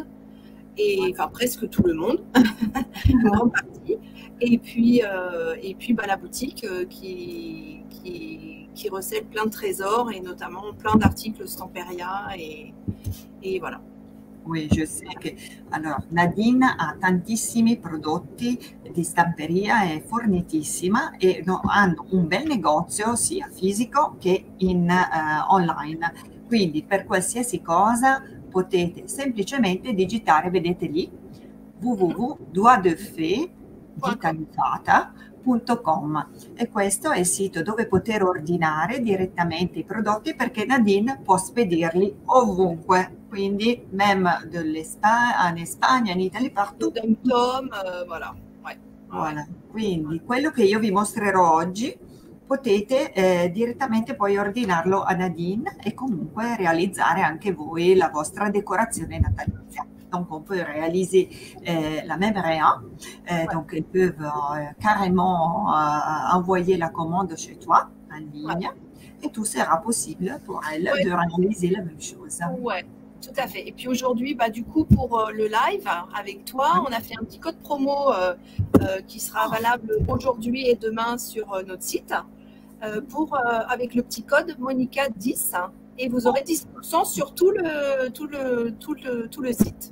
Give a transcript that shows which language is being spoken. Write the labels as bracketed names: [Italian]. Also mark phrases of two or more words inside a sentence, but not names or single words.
[French] Et enfin, presque tout le monde, une grande partie. Et puis bah, la boutique qui recèle plein de trésors et notamment plein d'articles Stamperia et voilà. oui, je sais [Italian] che allora, Nadine ha tantissimi prodotti di stamperia, è fornitissima e hanno un bel negozio sia fisico che online. Quindi per qualsiasi cosa potete semplicemente digitare, vedete lì, www.doitdefait.com e questo è il sito dove poter ordinare direttamente i prodotti perché Nadine può spedirli ovunque. [French] Quindi même en Espagne, [Italian] in Italia, [French] partout. Voilà. Ouais. Voilà. [Italian] Quindi quello che io vi mostrerò oggi potete direttamente poi ordinarlo a Nadine e comunque realizzare anche voi la vostra decorazione natalizia. [French] Donc on peut réaliser la même réa, donc ils peuvent carrément envoyer la commande chez toi en ligne et tout sera possible pour elles de réaliser la même chose. Ouais. Tout à fait. Et puis aujourd'hui, bah, du coup, pour le live avec toi, on a fait un petit code promo qui sera valable aujourd'hui et demain sur notre site avec le petit code Monica 10 et vous aurez 10% sur tout le site.